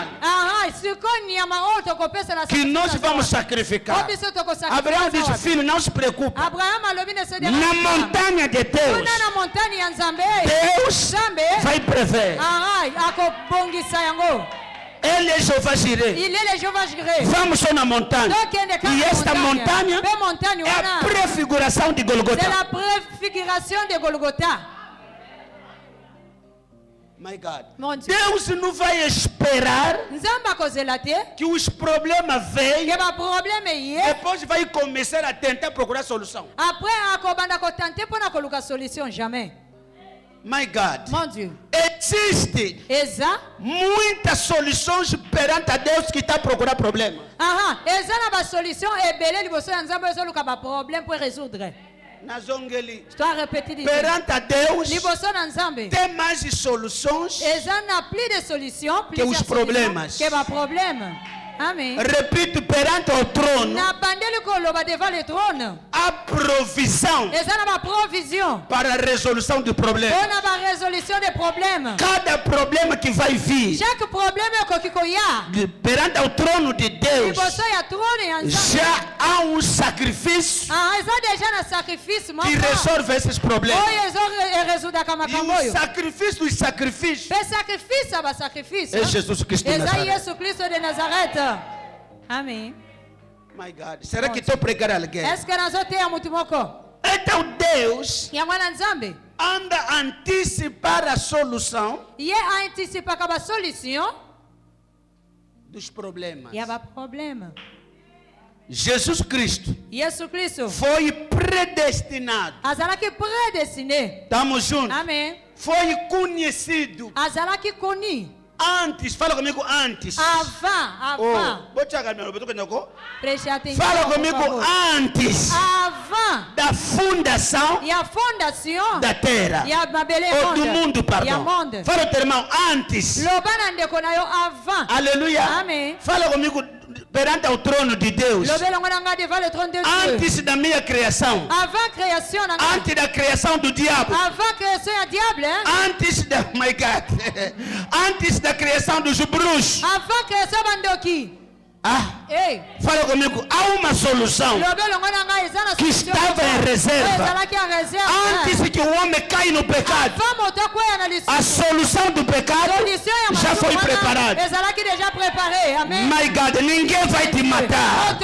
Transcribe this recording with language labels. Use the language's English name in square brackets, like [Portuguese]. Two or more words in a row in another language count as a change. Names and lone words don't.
[Lingala] Aha, siko nyama oyo tokopesa na [Portuguese] que nós [Lingala] sacrifice [Portuguese] vamos [Lingala] awa. [Portuguese] sacrificar? [Lingala] Obiso tokosacrifice [Portuguese] Abraão disse: [Lingala] awa. [Portuguese] Filho, não se preocupe. [Lingala] Abraham alobi [French] ne se [Lingala] Na [French] dérange pas. [Portuguese] montanha de Deus, [Lingala] Kuna na montagne ya nzambe, [Portuguese] Deus [Lingala] nzambe [Portuguese] vai prever. [Lingala] aha akobongisa yango. [Portuguese] Ele é Jeová Jireh. [French] Il est le Jehovah Jireh. [Portuguese] Vamos só na montanha. [Lingala] Tokende kaka [Portuguese] E esta montanha [Lingala] pe montagne [Portuguese] é a [Lingala] wana, [Portuguese] prefiguração de [French] c'est [Portuguese] Golgotha. [French] la préfiguration de Golgotha. [English] My God. [French] Mon Dieu. [Portuguese] Deus não vai esperar [Lingala] Nzambe akozela te [Portuguese] que os problemas [Lingala] ke [Portuguese] venham. [Lingala] baproblème ye, [Portuguese] Depois vai começar a tentar procurar solução. [Lingala] après akobanda kotante mpona koluka solution. [Portuguese] Jamais. [English] My God. [French] Mon Dieu. [Portuguese] Existe [Lingala] Eza [Portuguese] muitas soluções perante a Deus que está a procurar problema. [Lingala] aha eza na basolution ebele liboso ya nzambe ezoluka baproblème mpo résoudre. Nazongeli. [French] Je dois répéter des [Portuguese] Perante a Deus [Lingala] liboso na nzambe [Portuguese] tem mais soluções. [Lingala] eza na [French] plus de solutions, plusieurs [Portuguese] os problemas. [French] solutions que baproblème. [Portuguese] Amen. Repito, perante o trono, [Lingala] Na bandeli koloba [French] devant le trône [Portuguese] há provisão [Lingala] eza na baprovision [Portuguese] para a resolução do problema. [Lingala] mpona barésolution [French] des problèmes. [Portuguese] Cada problema que vai vir [French] Chaque problème [Lingala] ekoki koya [Portuguese] perante o trono de Deus, [Lingala] liboso ya trône ya nzambe. [Portuguese] já há um sacrifício [Lingala] Eza déjà na sacrifice moko [Portuguese] que resolve esses problemas. [Lingala] oyo ezoresudaka [Portuguese] E [Lingala] makambo [Portuguese] o [Lingala] oyo. [Portuguese] sacrifício dos sacrifícios [Lingala] Pe sacrifice ya basacrifice [Portuguese] é Jesus Cristo de [Lingala] eza [Portuguese] Nazaré. [Lingala] yesu kristo de nazareth. [Portuguese] Amen. [English] My God, [Portuguese] será que estou pregando alguém? [French] Est-ce que [Lingala] nazoteya mutu moko [Portuguese] Então Deus [Lingala] yango na nzambe [Portuguese] anda a antecipar a solução [Lingala] ye aanticipaka basolution [Portuguese] dos problemas. [Lingala] ya baproblème. [Portuguese] Jesus Cristo [Lingala] Yesu kristo [Portuguese] foi predestinado. [Lingala] azalaki prédestiné. [Portuguese] Estamos juntos? Amen. Foi conhecido [Lingala] Azalaki connu [Portuguese] antes. Fala comigo antes. [Lingala] avant. [Portuguese] Vou te agarrar, meu irmão. Preste atenção. Fala por comigo favor. antes [Lingala] Avant [Portuguese] da fundação [Lingala] ya fondation [Portuguese] da terra. [Lingala] ya mabele [Portuguese] Ou do mundo, [Lingala] ya pardon. monde. [Portuguese] Fala teu irmão antes. [Lingala] Loba na ndeko na yo avant. [Portuguese] Aleluia. Amen. Fala comigo perante o trono de Deus. [Lingala] Lobelo ngona nga [French] devant le trône de Dieu. [Portuguese] Antes da minha criação. [Lingala] Avant création na nga. [Portuguese] Antes da criação do diabo. [Lingala] Avant création ya diable, hein? [Portuguese] Antes da, [English] my God, [Portuguese] antes da criação dos bruxos, [Lingala] Avant création bandoki. [Portuguese] Ei, fala comigo, há uma solução que estava em reserva antes que o homem caia no pecado. A solução do pecado já foi preparada. [English] My God, [Portuguese] ninguém vai te matar.